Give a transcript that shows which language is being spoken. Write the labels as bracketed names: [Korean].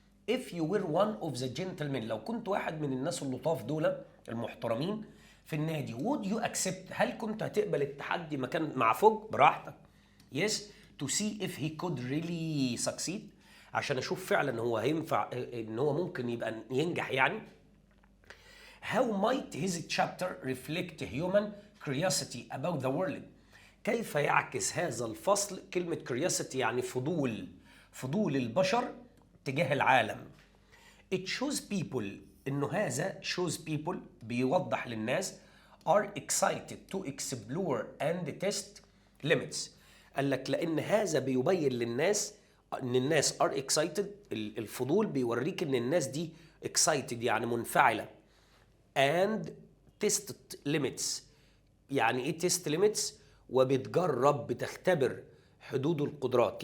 [English] If you were one of the gentlemen [Arabic] لو كنت واحد من الناس اللطاف دول المحترمين في النادي [English] would you accept [Arabic] هل كنت هتقبل التحدي مكان مع فوج؟ براحتك. [English] Yes to see if he could really succeed [Arabic] عشان اشوف فعلا هو هينفع ان هو ممكن يبقى ينجح يعني. [English] How might his chapter reflect human curiosity about the world؟ [Arabic] كيف يعكس هذا الفصل كلمة [English] curiosity [Arabic] يعني فضول البشر تجاه العالم. [English] It shows people [Arabic] إنه هذا [English] shows people [Arabic] بيوضح للناس [English] are excited to explore and test limits. [Arabic] قال لك لأن هذا بيبين للناس إن الناس [English] are excited. [Arabic] الفضول بيوريك إن الناس دي excited يعني منفعلة [English] and test limits. [Arabic] يعني إيه [English] test limits؟ [Arabic] وبتجرب بتختبر حدود القدرات.